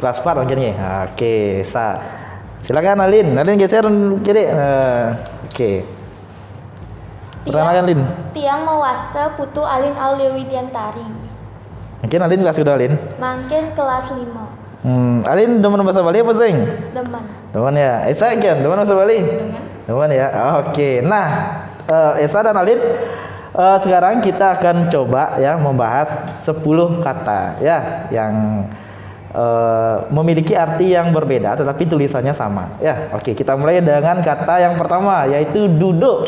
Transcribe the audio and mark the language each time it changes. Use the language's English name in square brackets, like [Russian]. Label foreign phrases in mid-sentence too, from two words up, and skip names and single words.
[Indonesian] Kelas 4 mungkin ya. Oke, Esa. Silakan Alin. Alin geser kiri. Oke. Perkenalkan Lin. [Balinese] Tiang Mawasta Putu Alin Auliawidiantari. [Indonesian] Mungkin Alin kelas kedua Alin. Mungkin kelas 5. [Balinese] Alin demen bahasa Bali apa sing? Demen. Demen ya. Esa kan demen bahasa Bali? Demen ya. Oke. [Indonesian] Nah, Esa dan Alin, sekarang kita akan coba ya membahas 10 kata ya yang memiliki arti yang berbeda tetapi tulisannya sama ya. Oke, kita mulai dengan kata yang pertama, yaitu duduk.